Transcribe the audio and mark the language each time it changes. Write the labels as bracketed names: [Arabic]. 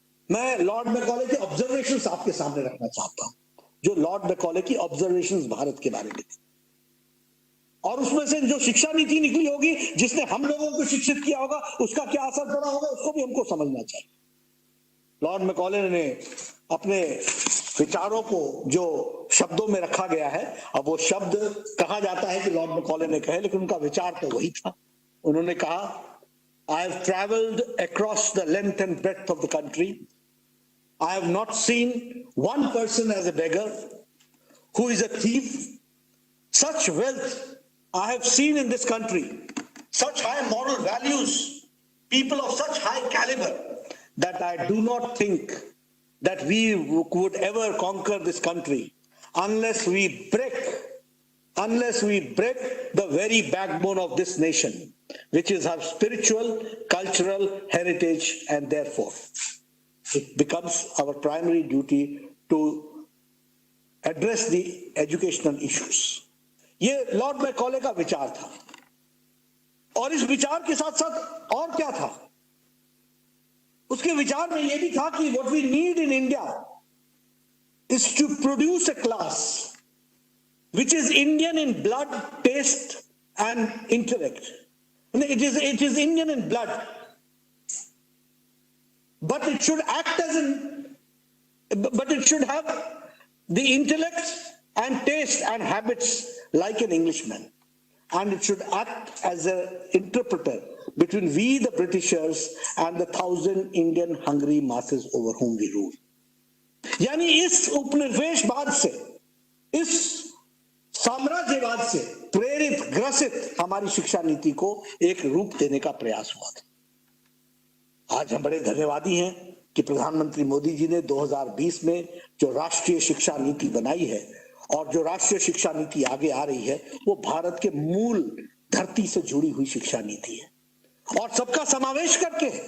[Hindi] मैं Lord Macaulay के observations आपके सामने रखना चाहता हूं, जो लॉर्ड मैकॉले की ऑब्जर्वेशंस भारत के बारे में थी, और उसमें से जो शिक्षा नीति निकली होगी, जिसने हम लोगों को शिक्षित किया होगा, उसका क्या असर पड़ा होगा, उसको भी हमको समझना चाहिए। लॉर्ड मैकॉले ने अपने विचारों को जो शब्दों में रखा गया है, अब वो शब्द कहा जाता है कि लॉर्ड मैकॉले ने कहे, लेकिन उनका विचार तो वही था। उन्होंने कहा, [English] I have traveled across the length and breadth of the country. I have not seen one person as a beggar, who is a thief. Such wealth I have seen in this country, such high moral values, people of such high caliber, that I do not think that we would ever conquer this country unless we break the very backbone of this nation, which is our spiritual, cultural heritage, and therefore it becomes our primary duty to address the educational issues. [Hindi] ये Lord Macaulay का विचार था, और इस विचार के साथ साथ और क्या था, उसके विचार में यह भी था कि [English] what we need in India is to produce a class which is Indian in blood, taste and intellect, It is Indian in blood, but it should act as but it should have the intellect and taste and habits like an Englishman, and it should act as an interpreter between we the Britishers and the 1,000 Indian hungry masses over whom we rule. [Hindi] यानी इस उपनिवेशवाद से, इस साम्राज्यवाद से प्रेरित ग्रसित हमारी शिक्षा नीति को एक रूप देने का प्रयास हुआ था। आज हम बड़े धन्यवादी हैं कि प्रधानमंत्री मोदी जी ने 2020 में जो राष्ट्रीय शिक्षा नीति बनाई है और जो राष्ट्रीय शिक्षा नीति आगे आ रही है वो भारत के मूल धरती से जुड़ी हुई शिक्षा नीति है और सबका समावेश करके